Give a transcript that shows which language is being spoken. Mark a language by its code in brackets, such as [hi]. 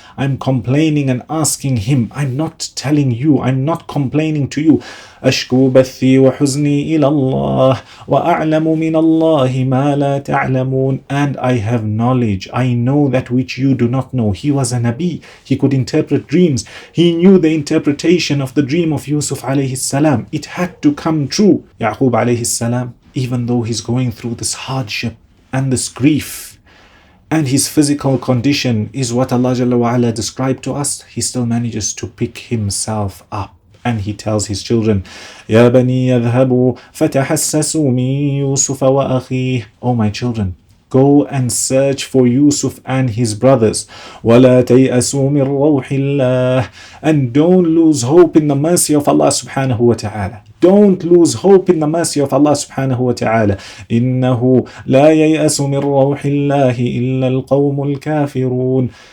[en] I'm complaining and asking Him. I'm not telling you. I'm not complaining to you. [ar] أشكو بثي وحزني إلى الله وأعلم من الله ما لا تعلمون. [en] And I have knowledge. I know that which you do not know. He was a Nabi. He could interpret dreams. He knew the interpretation of the dream of Yusuf alayhi salam. It had to come true. Yaqub alayhi salam, even though he's going through this hardship and this grief, and his physical condition is what Allah Jalla wa ala described to us, he still manages to pick himself up. And he tells his children, [ar] يَا بَنِي يَذْهَبُوا فَتَحَسَّسُوا مِن يُوسُفَ وَأَخِيهِ. [en] Oh my children, go and search for Yusuf and his brothers. [ar] وَلَا تَيْأَسُوا مِن رَوْحِ اللَّهِ. [en] And don't lose hope in the mercy of Allah subhanahu wa ta'ala. Don't lose hope in the mercy of Allah subhanahu wa ta'ala. [ar] إِنَّهُ لَا يَيْأَسُ مِن رَوْحِ اللَّهِ إِلَّا الْقَوْمُ الْكَافِرُونَ.